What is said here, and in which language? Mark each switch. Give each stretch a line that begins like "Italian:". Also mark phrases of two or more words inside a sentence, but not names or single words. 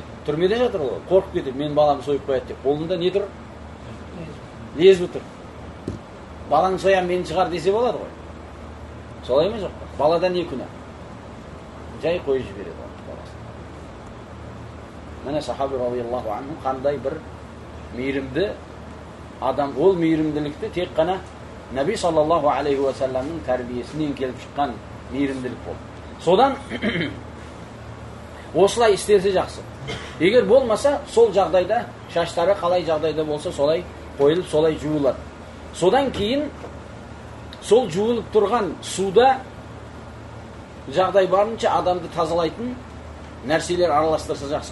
Kazakh: Түрмеде жатыр ол. Қорқып кетеді. Мен баламды сойып қояды деп. Қолында не тұр? Лезбі тұр. Баланы соям мені шығар десе болады ғой. Солай ма жоқ па? Балада не күнә? Жай қойып жібереді баласын. Міне сахаби
Arabic: رضي الله عنه
Kazakh: қандай бір мейірімді адам. Ол мейірімділікті тек қана Наби
Arabic: صلى الله عليه وسلم
Kazakh: тәрбиесінен келіп шыққан мейірімділік болды. Содан осылай істесе жақсы. Егер болмаса, сол жағдайда шаштары қалай жағдайда болса, солай қойылып, солай жуылады. Содан кейін сол жуылып тұрған суда жағдай барынша адамды тазалайтын нәрселер араластырса жақсы.